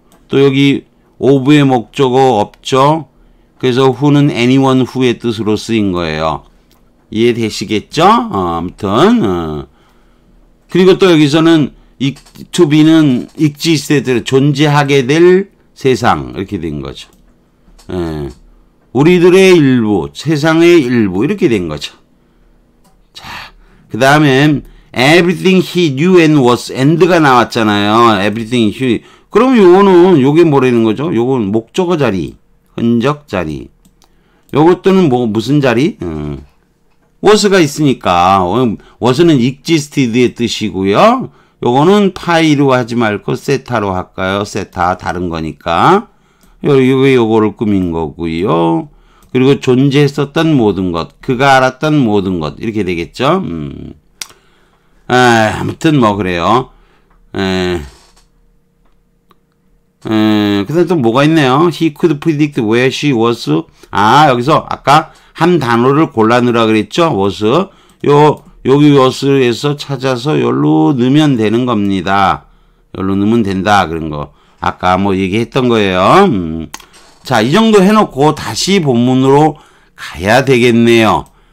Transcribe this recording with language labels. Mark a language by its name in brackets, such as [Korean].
[Korean] 또 여기 of의 목적어 없죠. 그래서 who는 anyone who의 뜻으로 쓰인 거예요. 이해되시겠죠? 아무튼 그리고 또 여기서는 to be는 exist에 존재하게 될 세상 이렇게 된 거죠. 우리들의 일부, 세상의 일부 이렇게 된 거죠. 자, 그 다음에 [English] everything he knew and was and [Korean] 가 나왔잖아요. [English] everything he [Korean] 그럼 요거는 요게 뭐라는 거죠? 요건 목적어 자리, 흔적 자리. 요것도는 무슨 자리? was가 있으니까 was는 existed의 뜻이고요. 요거는 파이로 하지 말고 세타로 할까요? 세타 다른 거니까 요거를 꾸민 거고요. 그리고 존재했었던 모든 것, 그가 알았던 모든 것 이렇게 되겠죠. 아무튼 그래요. 그다음 또 뭐가 있네요. [English] He could predict where she was. [Korean] 여기서 아까 한 단어를 골라넣으라 그랬죠. [English] was. [Korean] 여기 was에서 찾아서 여기로 넣으면 되는 겁니다. 여기로 넣으면 된다. 그런 거. 아까 얘기했던 거예요. 자, 이 정도 해놓고 다시 본문으로 가야 되겠네요.